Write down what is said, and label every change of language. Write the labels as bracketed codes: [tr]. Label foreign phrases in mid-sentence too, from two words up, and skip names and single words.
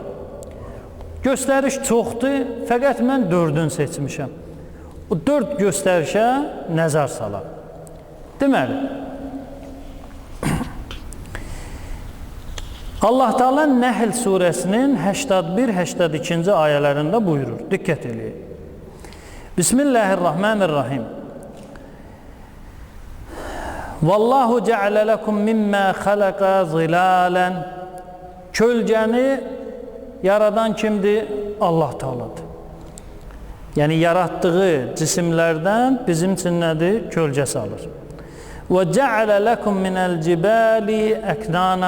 [az] Göstəriş çoxdur, fəqət mən 4-ünü seçmişəm. O 4 göstərişə nəzər salaq. Deməli, Allah Teala Nəhl surəsinin 81-82-ci ayələrində buyurur. Diqqət eləyin. [ar] بسم الله الرحمن الرحيم. والله جعل لكم مما خلق ظلالا. [az] Kölgəni yaradan kimdir? Allah Teala'dır. Yəni yaratdığı cisimlərdən bizim üçün nədir? Kölgə salır. [ar] وجعل لكم من الجبال أكنانا.